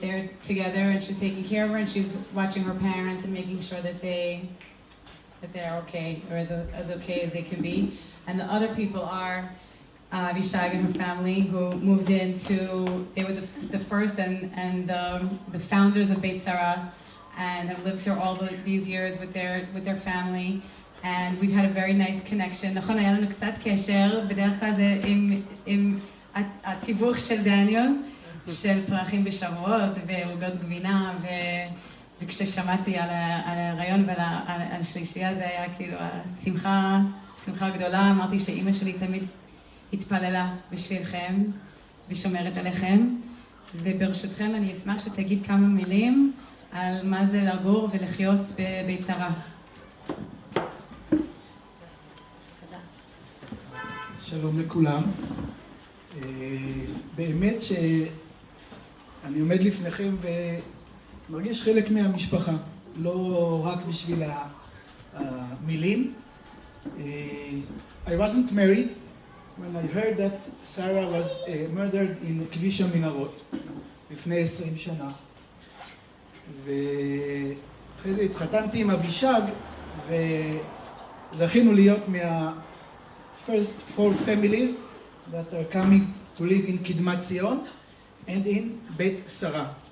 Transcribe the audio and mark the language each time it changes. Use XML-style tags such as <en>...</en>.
<en>They're together and she's taking care of her and she's watching her parents and making sure that they're okay, or as okay as they can be. And the other people are Avishag and her family, who moved they were the first and the founders of Beit Sara, and have lived here all these years with their family. And we've had a very nice connection.</en> <he>נכון, היה לנו קצת קשר, בדרך כלל זה עם התיווך של דניאל, של פרחים בשבועות ועוגות גבינה, וכששמעתי על הרעיון ועל השלישייה, זה היה כאילו שמחה גדולה. אמרתי שאימא שלי תמיד התפללה בשבילכם ושומרת עליכם, וברשותכם אני אשמח שתגיד כמה מילים על מה זה לגור ולחיות בבית שרה. שלום לכולם. באמת שאני עומד לפניכם ומרגיש חלק מהמשפחה, לא רק בשביל המילים.</he> <en>I wasn't married when I heard that Sarah was murdered in</en> <he>כביש המנהרות לפני 20 שנה. ואחרי זה התחתנתי עם אבישג וזכינו להיות</he> <en>first 4 families that are coming to live in Kidmat Zion and in Beit Sara.</en>